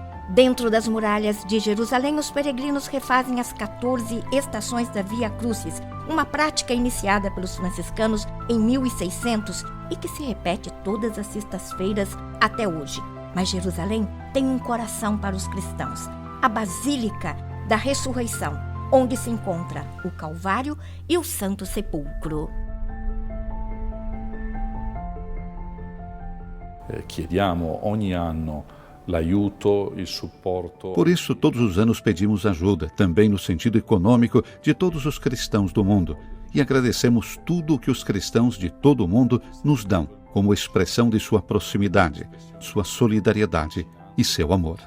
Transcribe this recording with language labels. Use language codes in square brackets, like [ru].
[pt] Dentro das muralhas de Jerusalém, os peregrinos refazem as 14 estações da Via Crucis, uma prática iniciada pelos franciscanos em 1600 e que se repete todas as sextas-feiras até hoje. Mas Jerusalém tem um coração para os cristãos, a Basílica da Ressurreição, onde se encontra o Calvário e o Santo Sepulcro. [it] Chiediamo ogni anno l'aiuto, il supporto. [pt] Por isso, todos os anos pedimos ajuda, também no sentido econômico, de todos os cristãos do mundo. E agradecemos tudo o que os cristãos de todo o mundo nos dão, como expressão de sua proximidade, sua solidariedade e seu amor.